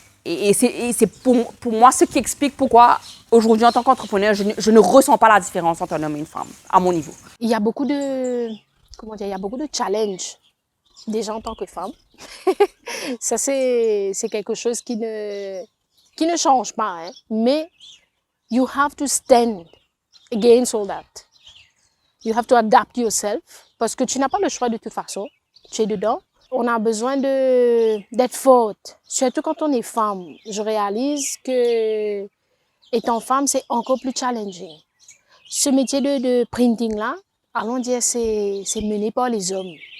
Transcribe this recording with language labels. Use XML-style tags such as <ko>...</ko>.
<fr>Et c'est pour moi ce qui explique pourquoi aujourd'hui en tant qu'entrepreneur, je ne ressens pas la différence entre un homme et une femme à mon niveau. Il y a beaucoup de, comment dire, il y a beaucoup de challenges déjà en tant que femme. Ça, c'est quelque chose qui ne change pas, hein.</fr> <en>Mais you have to stand against all that. You have to adapt yourself</en> <fr>parce que tu n'as pas le choix de toute façon. Tu es dedans. On a besoin d'être forte, surtout quand on est femme. Je réalise que étant femme, c'est encore plus challenging. Ce métier de printing-là, allons dire, c'est mené par les hommes.</fr>